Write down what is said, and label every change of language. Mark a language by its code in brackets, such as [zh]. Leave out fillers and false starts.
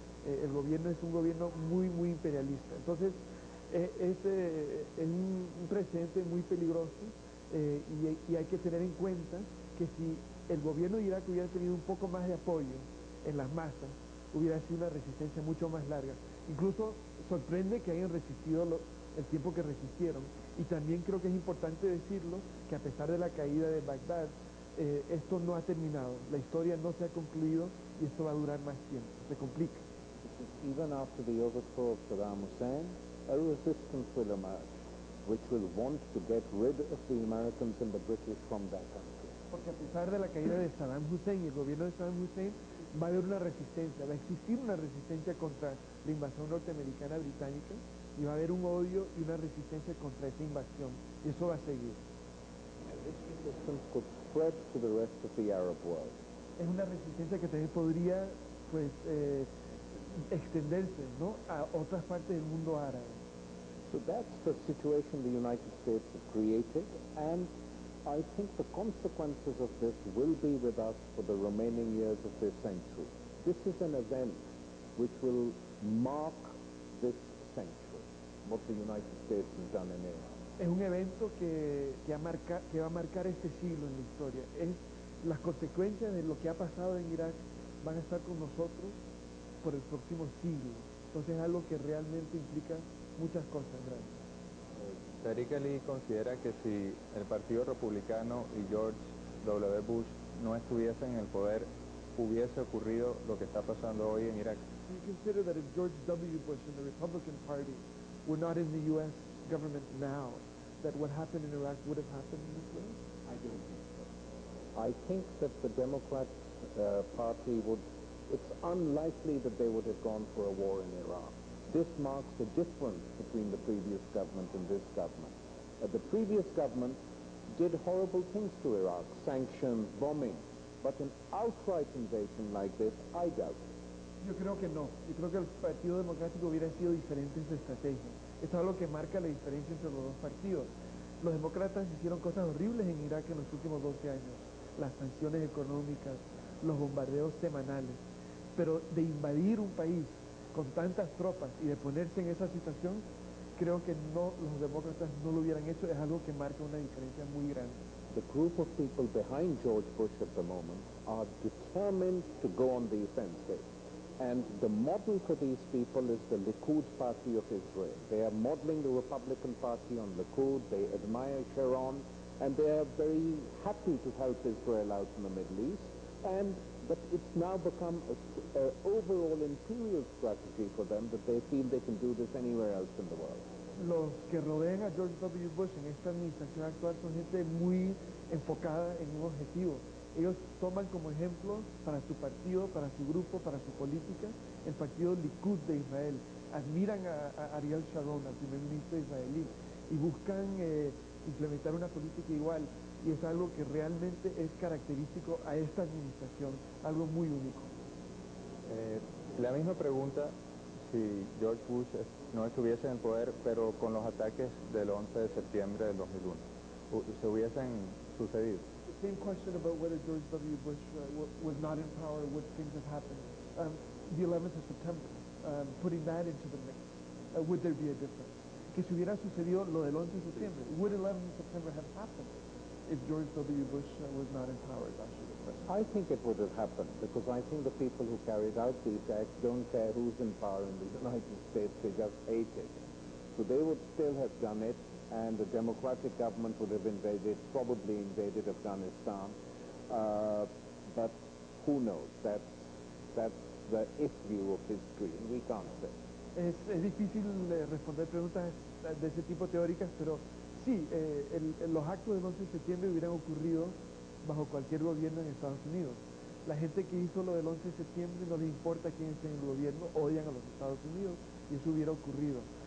[es] El gobierno es un gobierno muy imperialista. Entonces es un precedente muy peligroso, y hay que tener en cuenta que si el gobierno de Irak hubiera tenido un poco más de apoyo en las masas, hubiera sido una resistencia mucho más larga. Incluso sorprende que hayan resistido el tiempo que resistieron, y también creo que es importante decirlo, que a pesar de la caída de Bagdad, esto no ha terminado, la historia no se ha concluido y esto va a durar más tiempo, se complica. [en] Even after the overthrow of Saddam Hussein, a resistance will emerge, which will want to get rid of the Americans and the British from their country. [es] Porque a pesar de la caída de Saddam Hussein y el gobierno de Saddam Hussein, va a haber una resistencia, va a existir una resistencia contra la invasión norteamericana británica y va a haber un odio y una resistencia contra esa invasión, y eso va a seguir. [en] This resistance could spread to the rest of the Arab world. [es] Es una resistencia que también podría, pues, extenderse, ¿no?, a otras partes del mundo árabe. [en] So that's the situation the United States have created, and I think the consequences of this will be with us for the remaining years of this century. This is an event which will mark this century, what the United States has done in Iraq. [es] Es un evento que va a marcar este siglo en la historia. Las consecuencias de lo que ha pasado en Irak van a estar con nosotros por el próximo siglo. Entonces es algo que realmente implica muchas cosas grandes. Tariq Ali considera que si el Partido Republicano y George W. Bush no estuviesen en el poder, hubiese ocurrido lo que está pasando hoy en Irak. [en] Do you consider that if George W. Bush and the Republican Party were not in the U.S. government now, that what happened in Iraq would have happened in this way? I don't think so. I think that the Democrat Party it's unlikely that they would have gone for a war in Iraq. This marks a difference between the previous government and this government. The previous government did horrible things to Iraq, sanctions, bombing, but an outright invasion like this, I doubt it. [es] Yo creo que no. Yo creo que el Partido Democrático hubiera sido diferente en su estrategia. Esto es algo que marca la diferencia entre los dos partidos. Los demócratas hicieron cosas horribles en Irak en los últimos 12 años. Las sanciones económicas, los bombardeos semanales. Pero de invadir un país con tantas tropas y de ponerse en esa situación, creo que no, los demócratas no lo hubieran hecho. Es algo que marca una diferencia muy grande. [en] The group of people behind George Bush at the moment are determined to go on the offensive. And the model for these people is the Likud party of Israel. They are modeling the Republican Party on Likud. They admire Sharon, and they are very happy to help Israel out in the Middle East. But it's now become an overall imperial strategy for them that they feel they can do this anywhere else in the world. [es] Los que rodean a George W. Bush en esta administración actual son gente muy enfocada en un objetivo. Ellos toman como ejemplo para su partido, para su grupo, para su política, el partido Likud de Israel. Admiran a Ariel Sharon, al primer ministro israelí, y buscan implementar una política igual. Y es algo que realmente es característico a esta administración, algo muy único. La misma pregunta si George Bush no estuviese en el poder, pero con los ataques del 11 de septiembre del 2001, ¿se hubiesen sucedido? [en] The same question about whether George W. Bush was not in power, would things have happened? The 11th of September, putting that into the mix, would there be a difference? [es] Que si hubiera sucedido lo del 11 de septiembre, [en] would 11th of September have happened if George W. Bush was not in power? That should have been. I think it would have happened because I think the people who carried out these acts don't care who's in power in the United States, they just hate it. So they would still have done it, and the democratic government would have probably invaded Afghanistan. But who knows? That's the if view of history, and we can't say. [es] Es difícil responder preguntas de ese tipo teóricas, pero sí, los actos del 11 de septiembre hubieran ocurrido bajo cualquier gobierno en Estados Unidos. La gente que hizo lo del 11 de septiembre no les importa quién esté en el gobierno, odian a los Estados Unidos, y eso hubiera ocurrido.